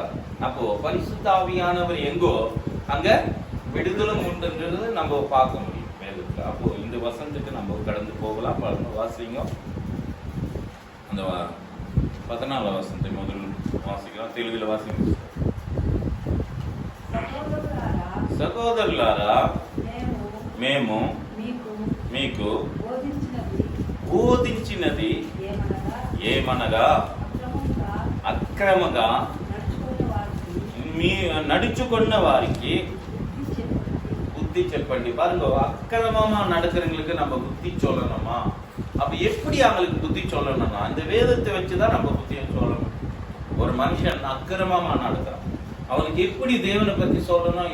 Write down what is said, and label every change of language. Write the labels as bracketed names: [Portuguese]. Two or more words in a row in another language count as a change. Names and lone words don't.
[Tamil] அப்போ பரிசுத்த ஆவியானவர் எங்கோ அங்க விடுதலும் உண்டுன்றது நம்ம பார்க்க முடியும் வேதத்துல. அப்போ இந்த வசனத்துக்கு நம்ம கடந்து போகலாம். வாசிங்க, அந்த 14 வசனத்தை முதல் வாசிக்கலாம். தெலுங்குல வாசிங்க. [Telugu] సహోదరులారా, మేము మీకు బోధించినది ఏమనగా అక్రమంగా నడుచుకున్న వారికి புத்தி చెప్పండి. [Tamil] பாருங்க, அக்கிரமமா நடக்கிறவங்களுக்கு நம்ம புத்தி சொல்லணுமா? அப்ப எப்படி அவங்களுக்கு புத்தி சொல்லணும்னா இந்த வேதத்தை வச்சுதான் நம்ம புத்தியை சொல்லணும். ஒரு மனுஷன் அக்கிரமமா நடக்கிறான், அவனுக்கு எப்படி தேவனை பத்தி சொல்லணும்?